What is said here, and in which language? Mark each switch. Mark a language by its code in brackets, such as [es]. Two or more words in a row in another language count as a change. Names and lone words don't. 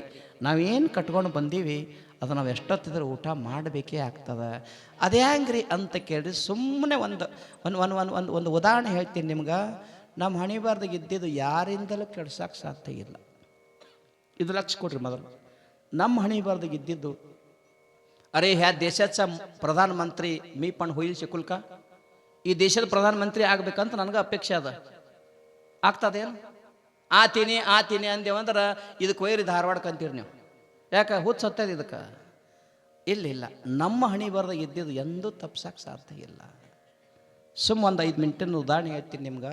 [kn] ನಾವೇನು ಕಟ್ಕೊಂಡು ಬಂದೀವಿ ಅದು ನಾವು ಎಷ್ಟೊತ್ತಿದ್ರೆ ಊಟ ಮಾಡಬೇಕೇ ಆಗ್ತದೆ. ಅದೇ ಹಂಗ್ರಿ ಅಂತ ಕೇಳಿ ಸುಮ್ಮನೆ ಒಂದು ಉದಾಹರಣೆ ಹೇಳ್ತೀನಿ ನಿಮ್ಗೆ. ನಮ್ಮ ಹಣಿಬಾರ್ದಾಗ ಇದ್ದಿದ್ದು ಯಾರಿಂದಲೂ ಕೆಡ್ಸಕ್ಕೆ ಸಾಧ್ಯ ಇಲ್ಲ. ಇದು ಲಕ್ಷ ಕೊಡ್ರಿ ಮೊದಲು. ನಮ್ಮ ಹಣಿಬಾರ್ದಾಗ ಇದ್ದಿದ್ದು, [mr] अरे ह्या देशाचा प्रधानमंत्री मी पण होईल शकूल का? [kn] ಈ ದೇಶದ ಪ್ರಧಾನಮಂತ್ರಿ ಆಗ್ಬೇಕಂತ ನನಗೆ ಅಪೇಕ್ಷೆ ಅದ. ಆಗ್ತದೇನು? ಆತೀನಿ ಅಂದೇವಂದ್ರೆ ಇದಕ್ಕೆ ವೈರಿ ಧಾರವಾಡಕ್ಕೆ ಅಂತೀರಿ ನೀವು. ಯಾಕೆ? ಹುಚ್ಚ ಸತ್ತದ ಇದಕ್ಕೆ? ಇಲ್ಲ. ನಮ್ಮ ಹಣಿ ಬರ್ದಾಗ ಇದ್ದಿದ್ದು ಎಂದೂ ತಪ್ಸಕ್ಕೆ ಸಾಧ್ಯ ಇಲ್ಲ. ಸುಮ್ಮ ಒಂದು 5 ಮಿನಿಟಿನ ಉದಾಹರಣೆ ಹೇಳ್ತೀನಿ ನಿಮ್ಗೆ.